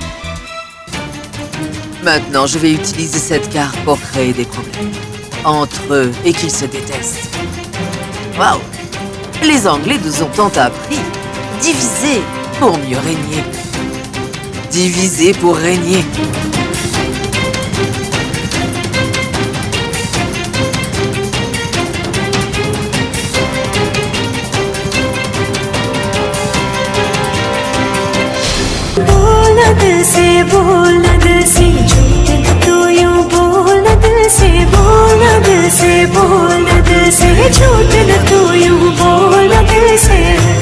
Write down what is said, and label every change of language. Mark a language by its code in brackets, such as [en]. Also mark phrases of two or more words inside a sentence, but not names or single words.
[fr] Maintenant, je vais utiliser cette carte pour créer des problèmes entre eux et qu'ils se détestent. Waouh! Les Anglais nous ont tant appris. Diviser pour mieux régner. Diviser pour régner. [hi] दिल से बोलना दिल से झूठ न तू यूं बोलना दिल से बोलना दिल से बोलना दिल से झूठ न तू यूं बोलना दिल से